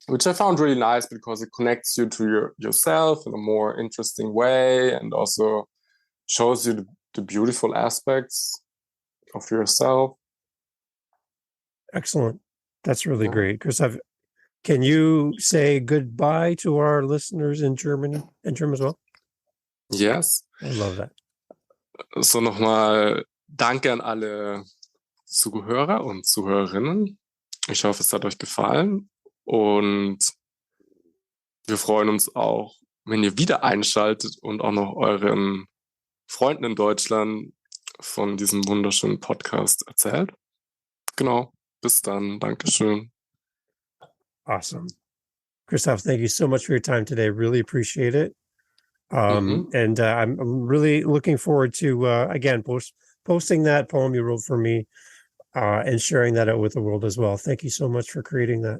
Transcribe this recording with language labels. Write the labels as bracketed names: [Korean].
[English] Which I found really nice because it connects you to yourself in a more interesting way, and also shows you the beautiful aspects of yourself. Excellent. That's really great. Christoph, can you say goodbye to our listeners in German as well? Yes. I love that. [German] So nochmal danke an alle Zuhörer und Zuhörerinnen. Ich hoffe, es hat euch gefallen, und wir freuen uns auch, wenn ihr wieder einschaltet und auch noch euren Freunden in Deutschland von diesem wunderschönen Podcast erzählt. Genau. Bis dann. Dankeschön. [English] Awesome. Christoph, thank you so much for your time today. Really appreciate it. And I'm really looking forward to, again, posting that poem you wrote for me and sharing that out with the world as well. Thank you so much for creating that.